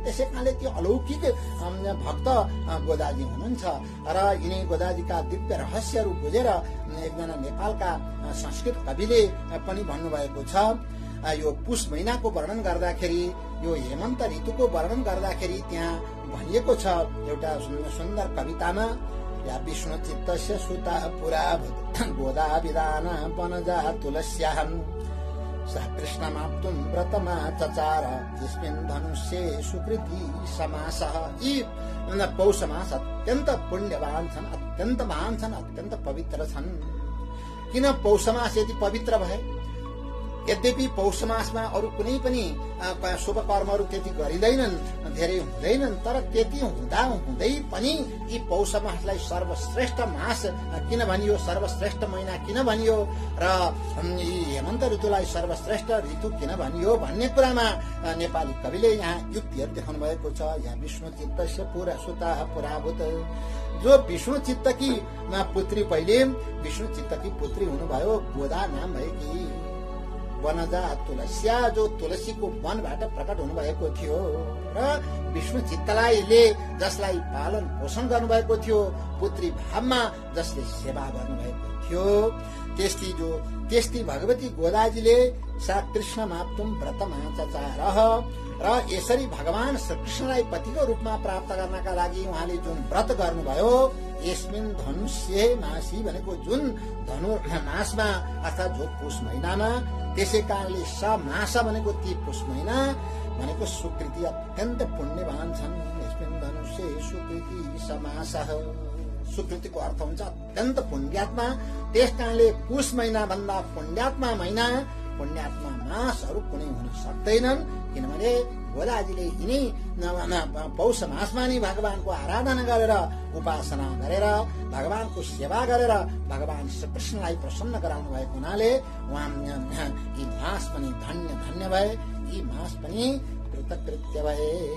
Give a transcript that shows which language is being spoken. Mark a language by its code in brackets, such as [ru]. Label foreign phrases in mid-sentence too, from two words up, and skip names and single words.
[ne] त्यसै कारणले त्यो अलौकिक भक्त गोदाजी हुनुहुन्छ र यिनै गोदाजीका दिव्य रहस्यहरू बुझेर एकजना नेपालका संस्कृत कविले पनि भन्नुभएको छ, यो पुष महिनाको वर्णन गर्दाखेरि, यो हेमन्त ऋतुको वर्णन गर्दाखेरि त्यहाँ भनिएको छ एउटा सुन्दर कवितामा, [sa] या विष्णु चित्तस्य सुता पुरा गोदा विधान वनजा तुलस्याहं सा कृष्णमाप्तुं व्रतमा चचार यस्मिन् धनुष्ये सुकृति समासः। [ne] यी पौष मास अत्यन्त पुण्यवान छन्, अत्यन्त महान छन्, अत्यन्त पवित्र छन्। किन पौष मास यति पवित्र भए? यद्यपि पौष मासमा अरू कुनै पनि शुभ कर्महरू त्यति गरिँदैनन्, धेरै हुँदैनन्, तर त्यति हुँदा हुँदै पनि यी पौष मासलाई सर्वश्रेष्ठ मास किन भनियो, सर्वश्रेष्ठ महिना किन भनियो र यी हेमन्त ऋतुलाई सर्वश्रेष्ठ ऋतु किन भनियो भन्ने कुरामा नेपाली कविले यहाँ युक्तिहरू देखाउनु भएको छ। यहाँ [sa] विष्णु चित्तस्य पुरा सुता पुराभूत, [ne] जो विष्णु चित्तकी पुत्री, पहिले विष्णु चित्तकी पुत्री हुनुभयो, गोदा नाम भएकी, [sa] वनजा तुलस्या [ne] जो तुलसीको वनबाट प्रकट हुनुभएको थियो र विष्णु चित्तलाईले जसलाई पालन पोषण गर्नुभएको थियो, पुत्री भावमा जसले सेवा गर्नुभएको थियो, त्यस्ती भगवती गोदाजीले [sa] सा कृष्ण माप्तुम व्रतमा चचार [ne] र यसरी भगवान श्रीकृष्णलाई पतिको रूपमा प्राप्त गर्नका लागि उहाँले जुन व्रत गर्नुभयो, [sa] यसमिन् धनुष्ये मासी [ne] भनेको जुन धनु मासमा अर्थात जो पुष महिनामा, त्यसै कारणले स मास भनेको ती पुष महिना भनेको सुकृति अत्यन्त पुण्यवान छन्। [sa] यसमिन् धनुष्ये सुकृति समासः, [ne] सुकृतिको अर्थ हुन्छ अत्यन्त पुण्यात्मा। त्यस कारणले पुष महिना भन्दा पुण्यात्मा महिना, पुण्यात्मा मासहरू कुनै हुन सक्दैनन्, किनभने गोदाजीले यिनै पौष मासमा नै भगवानको आराधना गरेर, उपासना गरेर, भगवानको सेवा गरेर भगवान श्रीकृष्णलाई प्रसन्न गराउनु भएको हुनाले उहाँ यी मास पनि धन्य धन्य भए, यी मास पनि कृतकृत्य भए